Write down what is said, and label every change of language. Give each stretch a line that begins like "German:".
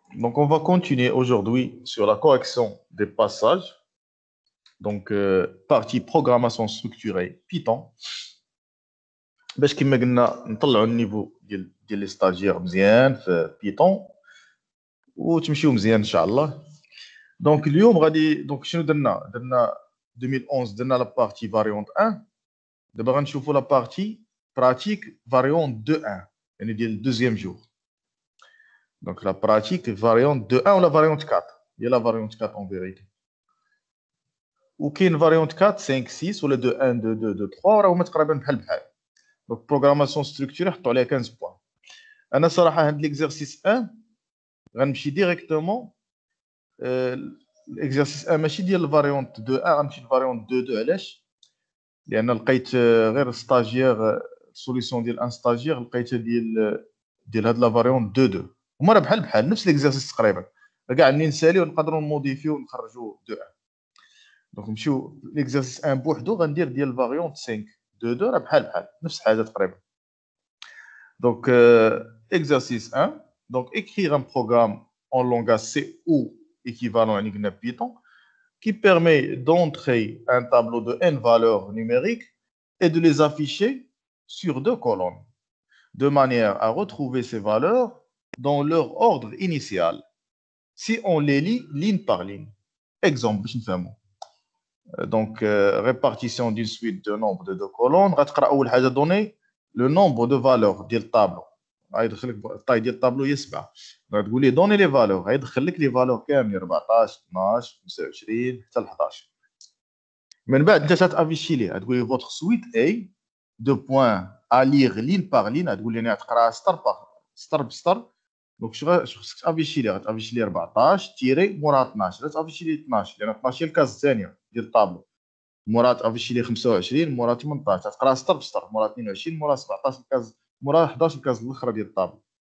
French: Donc, on va continuer aujourd'hui sur la correction des passages. Donc, partie programmation structurée Python.
Arabic: باش كما قلنا نطلعوا النيفو ديال لي ستاجير مزيان في بيتون وتمشيو مزيان ان شاء الله. دونك اليوم غادي دونك شنو درنا 2011 درنا لا بارتي فاريونت 1. دابا غنشوفوا لا بارتي براتيك فاريونت 2 1 يعني ديال الدوزيام جور.
French: Donc la pratique variante de 1 ou la variante 4. Il y a la variante 4 en vérité. Ou qui est une variante 4, 5, 6, ou les 2, 1, 2, 2, 2, 3,
Arabic: راهم تقريبا بحال بحال.
French: Donc programmation structurée
Arabic: حطوا عليها
French: 15 points.
Arabic: انا صراحه هاد l'exercice 1 غنمشي ديريكتومون l'exercice 1 ماشي ديال الفاريونت 2 1 غنمشي للفاريونت 2 2 علاش؟ لان لقيت غير ستاجير سوليسيون ديال ان ستاجير لقيتها ديال هاد لا فاريونت 2 2 هما راه بحال بحال نفس ليكزارسيس تقريبا كاع اللي نساليو نقدروا نموديفيو ونخرجوا 2 1. دونك نمشيو ليكزارسيس 1 بوحدو غندير ديال فاريونت 5 2 2 راه بحال بحال نفس الحاجه تقريبا.
French: دونك exercice 1 donc écrire un programme en langage C ou équivalent à une Python qui permet d'entrer un tableau de n valeurs numériques et de les afficher sur 2 colonnes de manière à retrouver ces valeurs dans leur ordre initial si on les lit ligne par ligne.
Arabic: Exemple, باش نفهموا.
French: Donc répartition d'une suite de nombres de 2 colonnes.
Arabic: غتقرا اول حاجه
French: donner le nombre de valeurs
Arabic: ديال الطابلو. غيدخل لك الطاي ديال الطابلو هي 7. غتقول لي
French: donner les valeurs
Arabic: غيدخل لك لي فالور كاملين 14 12 25 حتى ل 11. من بعد انت تافيشي ليه تقول لي
French: votre suite A de points à lire ligne par ligne.
Arabic: تقول لي انا تقرا سطر بسطر. دونك خصك تافيشي ليه غتافيشي ليه 14 تيري مورا 12 تافيشي ليه 12 لان 12 هي الكاز الثانيه ديال الطابلو. مورا تافيشي ليه 25 مورا 18 تقرا سطر بسطر مورا 22 مورا 17 الكاز مورا 11 الكاز الاخرى ديال الطابلو.